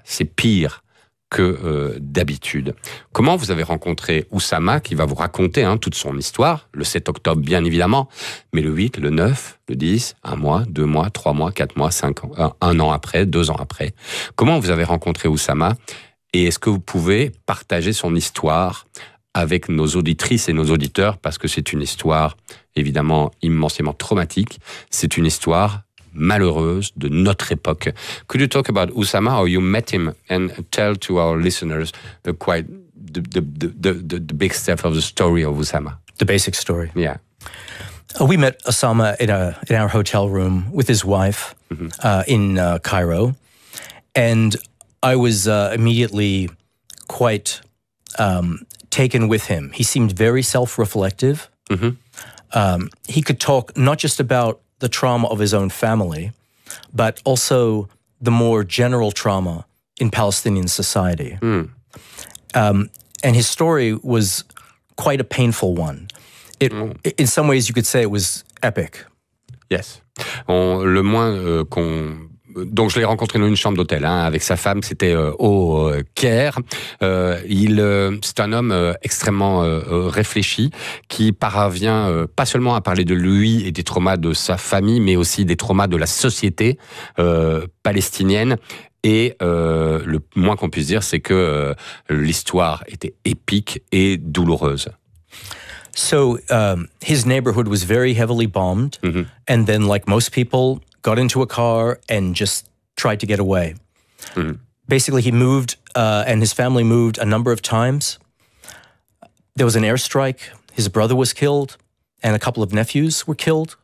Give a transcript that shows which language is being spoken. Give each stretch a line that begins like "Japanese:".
French: C'est pire que d'habitude. Comment vous avez rencontré Oussama, qui va vous raconter hein, toute son histoire, le 7 octobre, bien évidemment, mais le 8, le 9, le 10, un mois, deux mois, trois mois, quatre mois, cinq ans, un an après, deux ans après. Comment vous avez rencontré Oussama, et est-ce que vous pouvez partager son histoire avec nos auditrices et nos auditeurs, parce que c'est une histoire, évidemment, immensément traumatique, c'est une histoire malheureuse de notre époque.
English: Could you talk about Oussama, how you met him, and tell to our listeners the big stuff of the story of Oussama? The basic story. Yeah. We met Oussama in our hotel room with his wife mm-hmm. In Cairo. And I was immediately quite taken with him. He seemed very self-reflective. Mm-hmm. He could talk not just about the trauma of his own family, but also the more general trauma in Palestinian society. Mm. And his story was quite a painful one. It, in some ways, you could say it was epic. Yes.
French: On, le moins qu'on... Donc, je l'ai rencontré dans une chambre d'hôtel hein, avec sa femme, c'était au Caire. C'est un homme extrêmement réfléchi qui parvient pas seulement à parler de lui et des traumas de sa famille, mais aussi des traumas de la société palestinienne. Et le moins qu'on puisse dire, c'est que l'histoire était épique et douloureuse.
English: So, his neighborhood was very heavily bombed, mm-hmm. and then, like most people, got into a car and just tried to get away. Mm-hmm. Basically, he moved, and his family moved a number of times. There was an airstrike, his brother was killed, and a couple of nephews were killed.